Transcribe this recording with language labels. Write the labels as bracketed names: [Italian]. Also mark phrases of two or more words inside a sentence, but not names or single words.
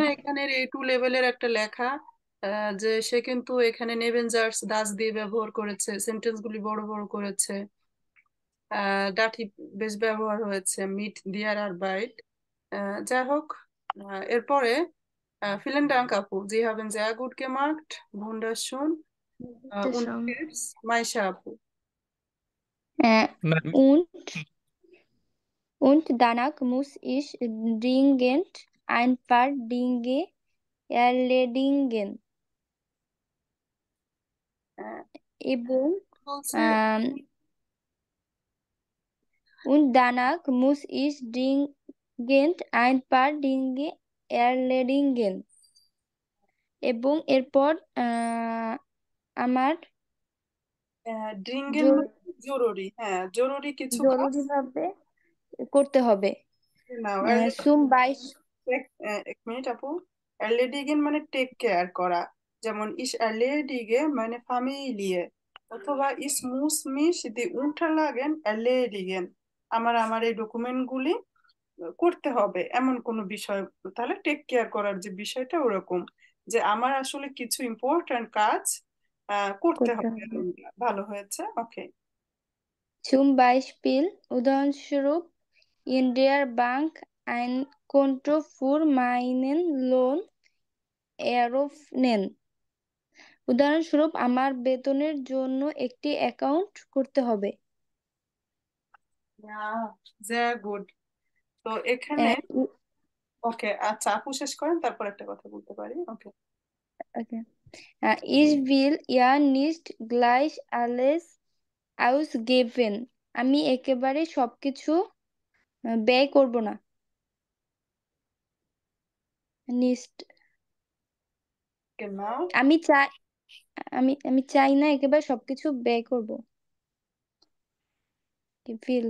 [Bangla] দেখেন এখানে A2 লেভেলের একটা লেখা, যে সে কিন্তু এখানে [German] Nebensatz dass [Bangla] দিয়ে ব্যবহার করেছে, সেন্টেন্স গুলি বড় বড় করেছে, ডাটি বেশ ব্যবহার হয়েছে, মিট দিয়ার আর বাইট। যাই হোক, এরপরে [German] Vielen Dank আপু, Sie haben sehr gut gemacht, wunderschön, und Bitteschön. [Bangla] jetzt মাইশা আপু। ম্যাম, [German] Und danach muss ich dringend ein paar Dinge erledigen. আহ, [Bangla] এবং বলছে [German] ähm, und danach muss ich dringend ein paar Dinge erledigen. [Bangla] এবং এরপর আমার ড্রিঙ্গেন জরু- মানে জরুরি, হ্যাঁ জরুরি কিছু কাজ। জরুরিভাবে করতে হবে। নাও [German] zum Beispiel [Bangla] এক মিনিট আপু। এরলেডিগেন মানে [English] take care [Bangla] করা, যেমন [German] ich erledige [Bangla] মানে ফামিলিয়ে, অথবা [German] ich muss mich die unterlagen erledigen, [Bangla] আমার এই ডকুমেন্ট গুলি করতে হবে, এমন কোনো বিষয়। তাহলে [English] take care [Bangla] করার যে বিষয়টা ওরকম, যে আমার আসলে কিছু ইম্পর্ট্যান্ট কাজ করতে করতে হবে। হবে। ভালো হয়েছে, ওকে। [German] zum Beispiel উদাহরণস্বরূপ in der Bank ein Konto für meinen Lohn eröffnen. [Bangla] উদাহরণস্বরূপ আমার বেতনের জন্য একটি অ্যাকাউন্ট করতে হবে। [German] sehr gut. [Bangla] তো এখানে ই- ওকে, আচ্ছা আপু শেষ করেন, তারপর একটা কথা বলতে পারি, ওকে। [English] okay. [German] Ich will ja nicht gleich alles ausgeben. [Bangla] আমি একেবারে সবকিছু ব্যয় করব না। নিস্ট genau, আমি চাই আমি চাই না একেবারে সবকিছু ব্যয় করব। কি ফিল